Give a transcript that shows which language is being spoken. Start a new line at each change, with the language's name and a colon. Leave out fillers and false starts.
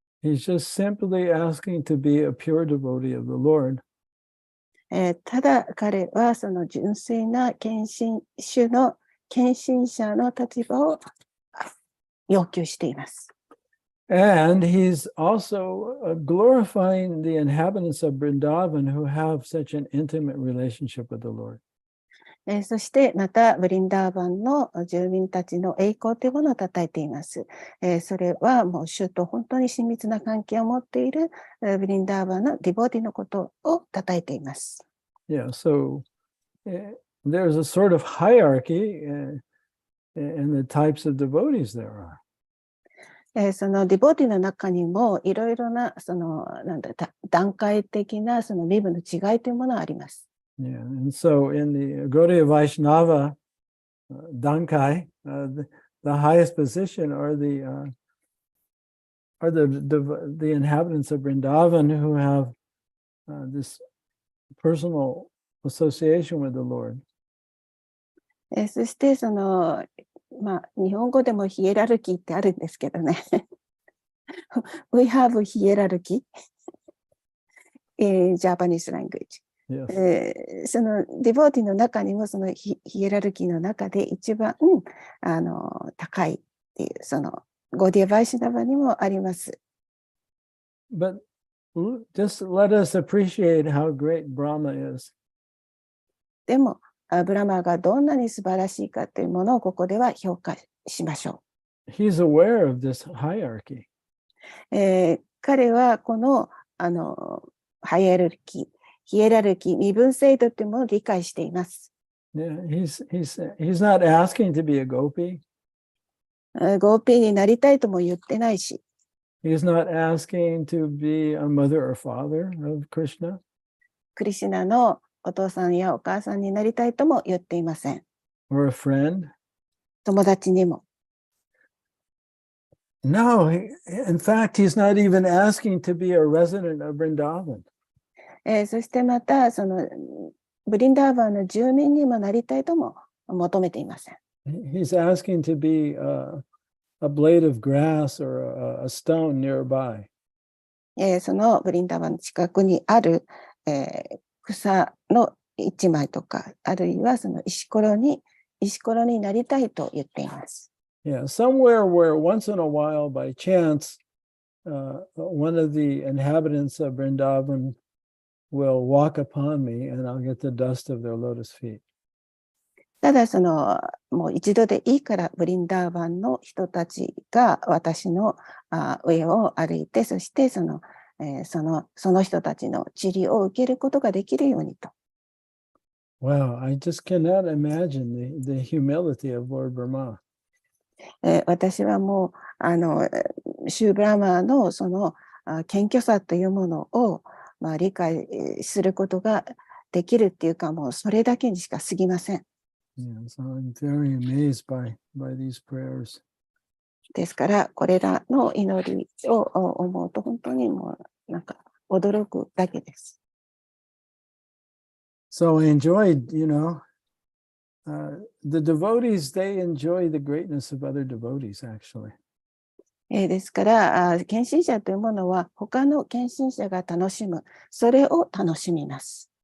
English: He's just simply asking to be a pure devotee of the Lord.
Japanese: ただ彼はその純粋な主の献身者の立場を要求しています。
English: And he's also glorifying the inhabitants of Vrindavan who have such an intimate relationship with the Lord.
Japanese: そしてまたブリンダーバンの住民たちの栄光というものを称えています。それはもう主と本当に親密な関係を持っているブリンダーバンのディボーティのことを称えています。
English: Yeah, so there's a sort of hierarchy in the types of devotees there are.
Japanese: そのディボーティの中にもいろいろなその段階的なその身分の違いというものがあります。
English: Yeah, and so in the Gaudiya Vaishnava Dankai, the highest position are the inhabitants of Vrindavan who have this personal association with the Lord.
Japanese: そしてその日本語でもヒエラルキーってあるんですけどね。
English: We have hierarchy in Japanese language. Yes.
Japanese: そのディボーティの中にもそのヒエラルキーの中で一番高いっていうそのゴディア・バイシナバにもあります。
English: But just let us appreciate how great Brahma is.
Japanese: でもブラマがどんなに素晴らしいかというものをここでは評価しましょう。
English: He's aware of this hierarchy.
Japanese: 彼はこのヒエラルキー、身分制度というものを理解しています。
English: Yeah, he's not asking to be a gopi.
Japanese: ゴーピーになりたいとも言ってないし。
English: He's not asking to be a mother or father of Krishna.
Japanese: クリシュナのお父さんやお母さんになりたいとも言っていません。
English: Or a friend.
Japanese: 友達にも。
English: No, in fact, he's not even asking to be a resident of Vrindavan.
Japanese: そしてまたそのブリンダーバンの住民にもなりたいとも求めていません。
English: He's asking to be a blade of grass or a stone nearby.
Japanese: そのブリンダーバンの近くにある、草の一枚とか、あるいはその石ころになりたいと言っています。
English: Yeah, somewhere where once in a while, by chance, one of the inhabitants of Vrindavan will walk upon me and I'll get the dust of their lotus feet.
Japanese: ただもう一度でいいからブリンダーバンの人たちが私の上を歩いて、そしてその人たちの塵を受けることができるようにと。
English: Wow, I just cannot imagine the humility of Lord Brahma.
Japanese: 私はもうシューブラマーのその謙虚さというものを理解することができるっていうか、もうそれだけにしか過ぎません。
English: Yeah, so I'm very amazed by these prayers.
Japanese: ですからこれらの祈りを思うと本当にもうなんか驚くだけです。
English: So I enjoyed, the devotees, they enjoy the greatness of other devotees, actually.
Japanese: ですから献身者というものは他の献身者が楽しむ、それを楽しみます。